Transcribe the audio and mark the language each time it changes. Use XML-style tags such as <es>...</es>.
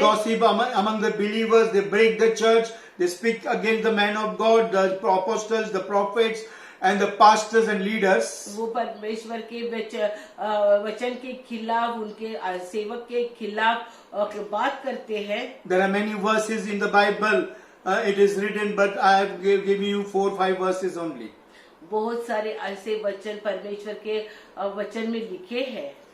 <en>gossip among the believers, they break the church, they speak against the man of God, the apostles, the prophets, and the pastors and leaders.</en> <hi>वो परमेश्वर के वचन के खिलाफ, उनके सेवक के खिलाफ बात करते हैं।</hi> <en>There are many verses in the Bible, it is written, but I have given you 4-5 verses only.</en> <hi>बहुत सारे ऐसे वचन परमेश्वर के वचन में लिखे हैं।</hi>